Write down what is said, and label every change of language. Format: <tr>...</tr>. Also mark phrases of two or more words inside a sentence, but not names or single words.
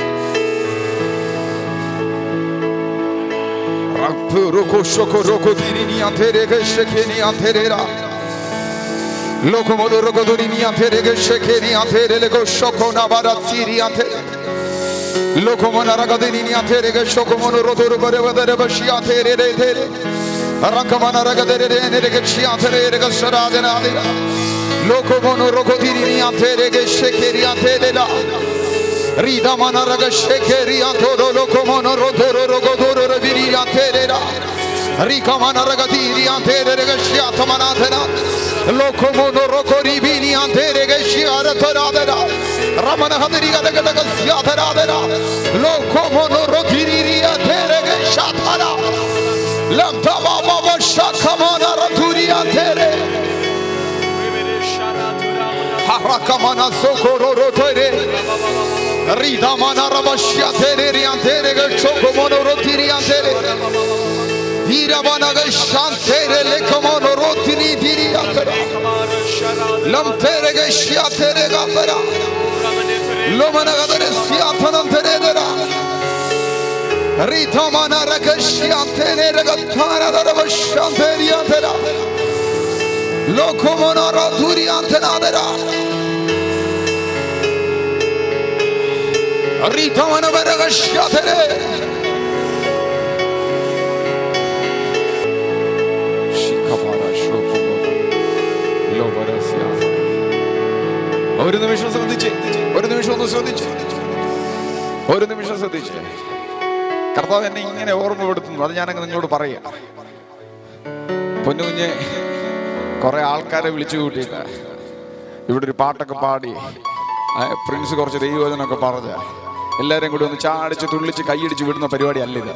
<ml>Roko shokoro dini antere ke shekeni anterera. Lokomodo roko dini antere ke shekeni antere le ko shokona baratsiri antere. Lokomona raga dini antere ke shokomono rodoro bare bare bashi antere re tere. Rakamana raga dere ne ke shi antere re ke sharade na dira. Lokomono roko dini antere ke shekeri antere la. Rida mana raga shekeri antoro lokomono rodoro rogodoro rebiri anterera. Rika mana raga diri antere re shiata manatera. Lokomono rokori bini antere ke shiara toradera. Ramana hadiri ga daga siata radera. Lokomono rodiri antere ke shatara. Lamta baba shakamana raduri antere. Harakamana sokoro rotere. Rida mana rabashia tere riantere ke chokomono rotiri antere. Dira bana ke shantere le komono rotiri diri antere. Lam tere ke shia tere gapera. Lomana gadere sia tanan tere dera. Rida mana ke shia tere gatara rabashia tere antere. Lokomono rotiri antere dera. Rita mana beraga shatere. Shikapara shokomo. Lovarasya. ഒരു നിമിഷം ശ്രദ്ധിച്ച്. കർത്താവ് എന്നെ ഇങ്ങനെ ഓർമ്മപ്പെടുത്തുന്നു. അത് ഞാനങ്ങ് നിങ്ങളോട് പറയാം. പൊന്നുകുഞ്ഞെ കുറെ ആൾക്കാരെ വിളിച്ചു കൂട്ടിയിട്ട് ഇവിടെ ഒരു പാട്ടൊക്കെ പാടി പ്രിൻസ് കുറച്ച് ദൈവവചനമൊക്കെ പറഞ്ഞ എല്ലാവരും കൂടി ഒന്ന് ചാടിച്ച് തുള്ളിച്ച് കൈയടിച്ച് വിടുന്ന പരിപാടി അല്ല ഇത്.</ml>